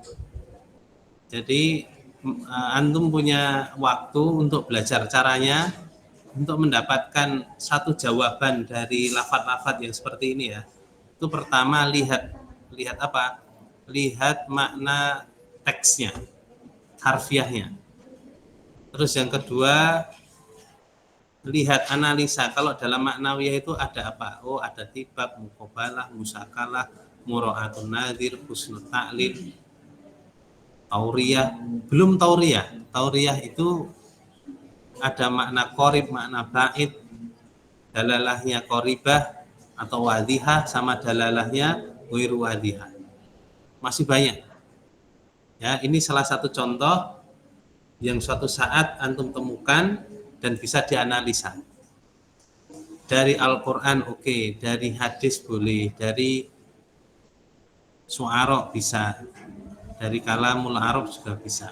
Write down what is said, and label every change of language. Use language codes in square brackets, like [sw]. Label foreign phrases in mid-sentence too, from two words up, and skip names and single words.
[id] Jadi antum punya waktu untuk belajar caranya untuk mendapatkan satu jawaban dari lafadz-lafadz yang seperti ini ya. Itu pertama lihat apa? Lihat makna teksnya, harfiahnya. Terus yang kedua, lihat analisa. Kalau dalam maknawiyah itu ada apa? Oh, ada tibak, [ar] مقابلة، مشاكلة، مراعاة النظير، حسن التعليل، تورية. [id] Belum tauriyah. Tauriyah itu ada makna qorib, makna ba'id, dalalahnya qoribah atau wadihah sama dalalahnya [ar] غير واضحة. [id] Masih banyak. Ya, ini salah satu contoh yang suatu saat antum temukan dan bisa dianalisa. Dari Al-Quran oke, dari hadis boleh, dari su'ara bisa, dari [ar] كلام العرب [id] juga bisa.